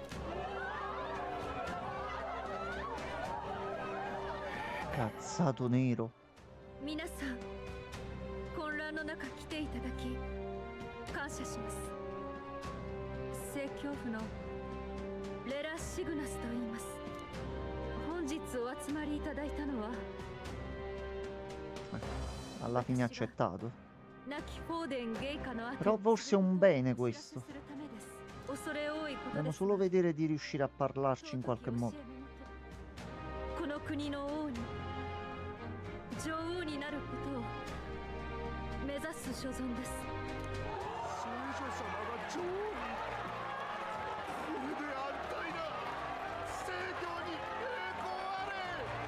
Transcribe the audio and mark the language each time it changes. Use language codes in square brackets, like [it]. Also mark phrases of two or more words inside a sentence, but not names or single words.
[it] Cazzato nero. [ja] 皆さん、混乱の中来ていただき感謝します。聖教府のレラ・シグナスと言います。本日お集まりいただいたのは [it] Alla fine accettato. [ja] 亡きフォーデン・ゲイカの後 [it] Però forse è un bene questo. [ja] するためです。恐れ多いこと [it] Dobbiamo [ja] です。 [it] solo vedere di riuscire a parlarci in qualche modo. [ja] この国の王に女王になることを目指す所存です。少女様が女王に。これで安泰だ。聖教に栄光あれ。